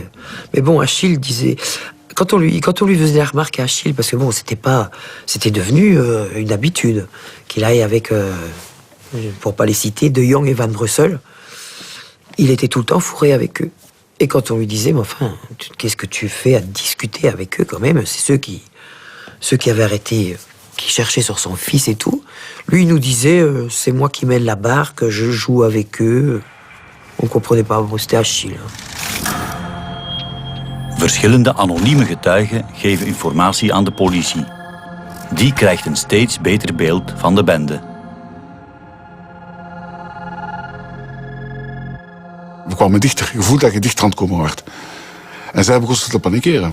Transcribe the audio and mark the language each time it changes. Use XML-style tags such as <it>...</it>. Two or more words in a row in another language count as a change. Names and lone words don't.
<fr>Mais bon, Achille disait... Quand on lui faisait la remarque à Achille, parce que bon, c'était devenu une habitude qu'il aille avec, pour pas les citer, De Jong et Van Brussel, il était tout le temps fourré avec eux. Et quand on lui disait, mais enfin, qu'est-ce que tu fais à discuter avec eux quand même? C'est ceux qui avaient arrêté, qui cherchaient sur son fils et tout. Lui, il nous disait, c'est moi qui mène la barque, je joue avec eux. On comprenait pas, bon, c'était Achille.</fr> <nl>Verschillende anonieme getuigen geven informatie aan de politie. Die krijgt een steeds beter beeld van de bende. We kwamen dichter. Je voelt dat je dichter aan het komen wordt. En zij begonnen te panikeren.</nl>